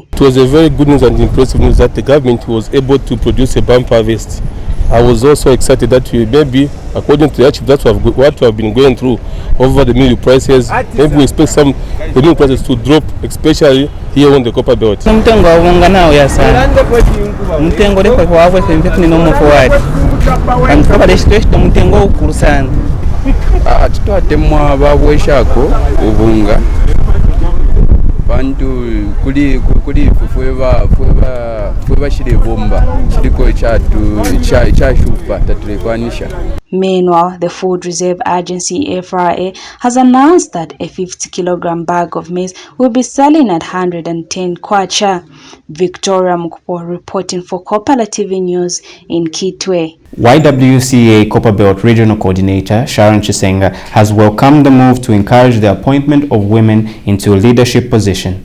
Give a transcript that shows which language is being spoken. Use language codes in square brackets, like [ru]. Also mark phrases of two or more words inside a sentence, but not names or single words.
[en] It was a very good news and impressive news that the government was able to produce a bumper harvest. I was also excited that we maybe, according to what we have been going through over the meal prices, maybe we expect the meal prices to drop, especially here on the Copper Belt. [bem] Atitwatemwa babweshako ubunga bantu kuli fwe bashire bomba kiriko cyashupa tatulekwanisha. [en] Meanwhile, the Food Reserve Agency FRA has announced that a 50-kilogram bag of maize will be selling at 110 kwacha. Victoria Mukpo reporting for Kopala TV News in Kitwe. YWCA Copper Belt Regional Coordinator Sharon Chisenga has welcomed the move to encourage the appointment of women into a leadership position.